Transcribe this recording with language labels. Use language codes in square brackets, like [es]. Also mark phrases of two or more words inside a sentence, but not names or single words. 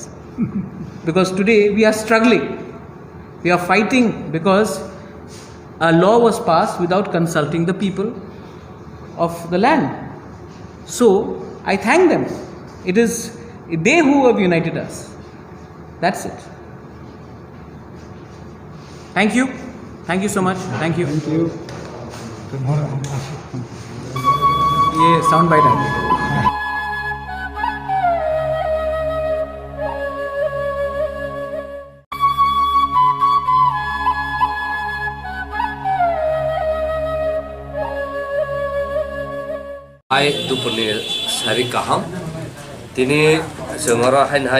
[en] Because today we are struggling. We are fighting because a law was passed without consulting the people of the land. So I thank them. It is they who have united us. That's it. Thank you. Thank you so much. Thank you. Thank you. [hi] ये साउंड बाइट है. [brx] दुपुरनि सारि गाहाम दिनै जोङो हाय